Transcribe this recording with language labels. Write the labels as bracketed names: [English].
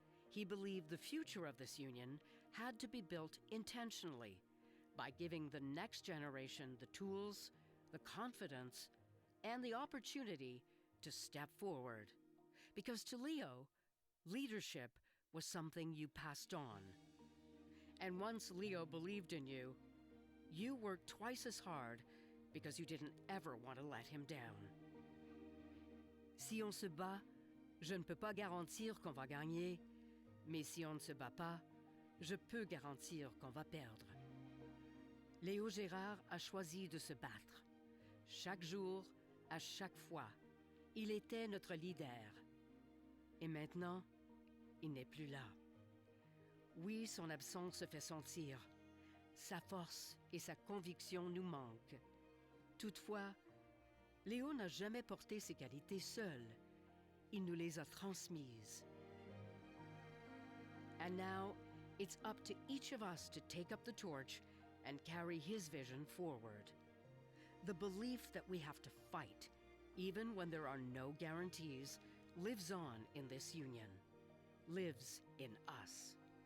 [English] He believed the future of this union had to be built intentionally by giving the next generation the tools, the confidence, and the opportunity to step forward. Because to Leo, leadership was something you passed on. And once Leo believed in you, you worked twice as hard because you didn't ever want to let him down. [French] Si on se bat, je ne peux pas garantir qu'on va gagner, mais si on ne se bat pas, je peux garantir qu'on va perdre. Léo Gerard a choisi de se battre. Chaque jour, à chaque fois, il était notre leader. Et maintenant, il n'est plus là. Oui, son absence se fait sentir. Sa force et sa conviction nous manquent. Toutefois, Léo n'a jamais porté ses qualités seul. Il nous les a transmises. [English] And now, it's up to each of us to take up the torch and carry his vision forward. The belief that we have to fight, even when there are no guarantees, lives on in this union, lives in us.